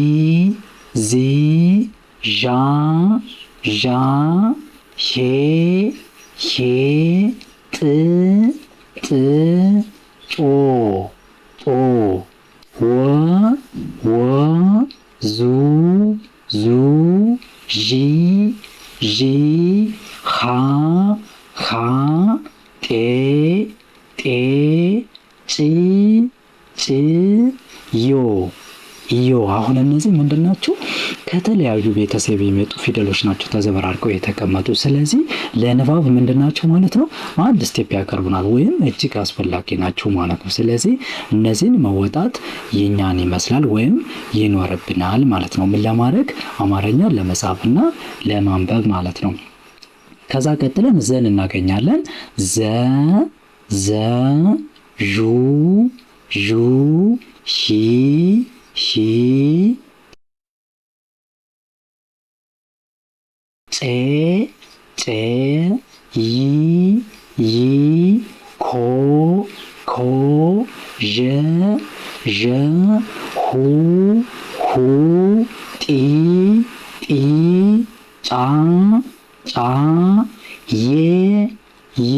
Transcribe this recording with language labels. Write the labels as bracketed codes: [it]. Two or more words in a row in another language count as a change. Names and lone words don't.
[am] ዚ ዣ ዣ ሼ ሼ ጥ ጥ ጮ ጮ ወ ወ ዙ ዙ ዢ ዢ ኻ ኻ ጤ ጤ ጪ ጪ ዮ ዮ። አሁን እነዚህ ምንድናቸው? ከተለያዩ ቤተሰብ የመጡ ፊደሎች ናቸው ተዘበራርቀው የተቀመጡ። ስለዚህ ለንባብ ምንድናቸው ማለት ነው? አንድ ስቴፕ ያቀርቡናል ወይም እጅግ አስፈላጊ ናቸው ማለት ነው። ስለዚህ እነዚህን መወጣት የኛን ይመስላል ወይም ይኖርብናል ማለት ነው። ምን ለማድረግ? አማርኛን ለመጻፍና ለማንበብ ማለት ነው። ከዛ ቀጥለን ዘን እናገኛለን። ዘ ዘ ዡ ዡ ሺ ሺ ፄ ፄ ይ ይ ኮ ኮ ዠ ዠ ሁ ሁ ጢ ጢ ጫ ጫ ዬ ዬ